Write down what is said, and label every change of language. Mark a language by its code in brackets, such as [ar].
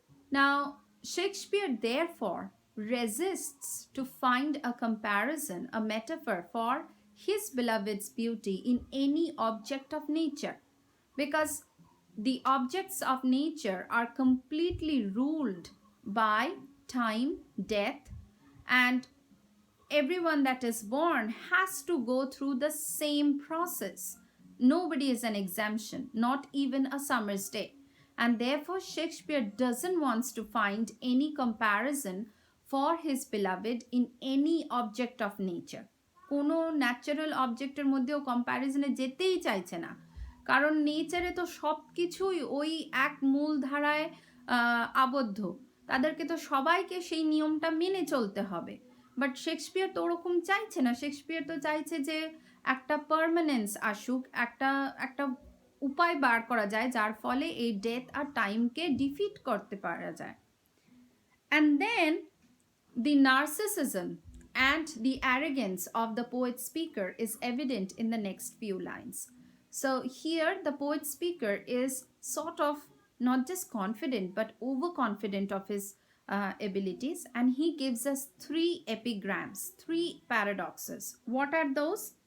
[en] Now, Shakespeare therefore resists to find a comparison, a metaphor for his beloved's beauty in any object of nature, because the objects of nature are completely ruled by time, death, and everyone that is born has to go through the same process. Nobody is an exemption, not even a summer's day. And therefore, Shakespeare doesn't want to find any comparison for his beloved in any object of nature. [bn] কোনো natural অবজেক্টের মধ্যেও কম্প্যারিজনে যেতেই চাইছে না, কারণ নেচারে তো সব কিছুই ওই এক মূল ধারায় আবদ্ধ, তাদেরকে তো সবাইকে সেই নিয়মটা মেনে চলতে হবে। বাট শেক্সপিয়ার তো ওরকম চাইছে না। শেক্সপিয়ার তো চাইছে যে একটা পারমানেন্স আসুক, একটা উপায় বার করা যায় যার ফলে এই ডেথ আর টাইমকে ডিফিট করতে পারা যায়। [en] And then the narcissism and the arrogance of the poet speaker is evident in the next few lines. So here the poet speaker is sort of not just confident but overconfident of his abilities, and he gives us 3 epigrams, 3 paradoxes. What are those?